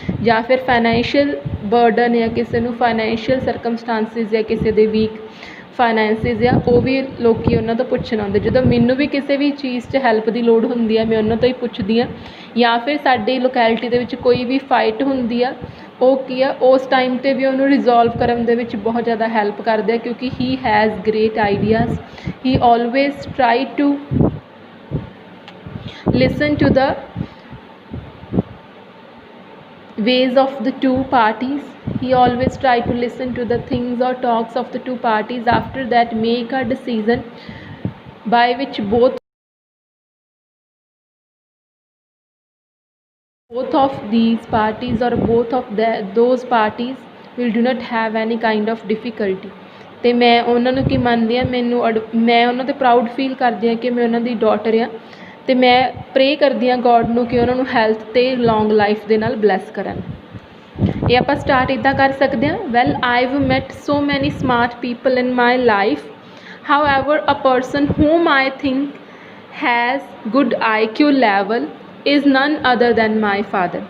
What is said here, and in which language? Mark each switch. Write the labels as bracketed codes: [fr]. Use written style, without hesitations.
[pa] ਜਾਂ ਫਿਰ financial burden ਜਾਂ ਕਿਸੇ ਨੂੰ ਫਾਈਨੈਂਸ਼ੀਅਲ ਸਰਕਮਸਟਾਂਸਿਸ ਜਾਂ ਕਿਸੇ ਦੇ ਵੀਕ ਫਾਈਨੈਂਸਿਸ ਆ, ਉਹ ਵੀ ਲੋਕ ਉਹਨਾਂ ਤੋਂ ਪੁੱਛਣ ਆਉਂਦੇ. ਜਦੋਂ ਮੈਨੂੰ ਵੀ ਕਿਸੇ ਵੀ ਚੀਜ਼ 'ਚ ਹੈਲਪ ਦੀ ਲੋੜ ਹੁੰਦੀ ਆ, ਮੈਂ ਉਹਨਾਂ ਤੋਂ ਹੀ ਪੁੱਛਦੀ ਹਾਂ. ਜਾਂ ਫਿਰ ਸਾਡੀ ਲੋਕੈਲਿਟੀ ਦੇ ਵਿੱਚ ਕੋਈ ਵੀ ਫਾਈਟ ਹੁੰਦੀ ਆ, ਉਹ ਕੀ ਆ ਉਸ ਟਾਈਮ 'ਤੇ ਵੀ ਉਹਨੂੰ ਰਿਜ਼ੋਲਵ ਕਰਨ ਦੇ ਵਿੱਚ ਬਹੁਤ ਜ਼ਿਆਦਾ ਹੈਲਪ ਕਰਦੇ ਆ, ਕਿਉਂਕਿ [en] He has great ideas. He always try to listen to the ways of the two parties. He always try to listen to the things or talks of the two parties. After that make a decision by which both of these parties or both of those parties will do not have any kind of difficulty. [pa] ਅਤੇ ਮੈਂ ਉਹਨਾਂ ਨੂੰ ਕੀ ਮੰਨਦੀ ਹਾਂ, ਮੈਂ ਉਹਨਾਂ 'ਤੇ proud feel ਕਰਦੀ ਹਾਂ ਕਿ ਮੈਂ ਉਹਨਾਂ ਦੀ ਡਾਟਰ ਹਾਂ, ਅਤੇ ਮੈਂ ਪ੍ਰੇ ਕਰਦੀ ਹਾਂ ਗੋਡ ਨੂੰ ਕਿ ਉਹਨਾਂ ਨੂੰ ਹੈਲਥ ਅਤੇ ਲੌਂਗ ਲਾਈਫ ਦੇ ਨਾਲ ਬਲੈਸ ਕਰਨ. ਇਹ ਆਪਾਂ ਸਟਾਰਟ ਇੱਦਾਂ ਕਰ ਸਕਦੇ ਹਾਂ. [en] Well I have met so many smart people in my life. However a person whom I think has good IQ level is none other than my father.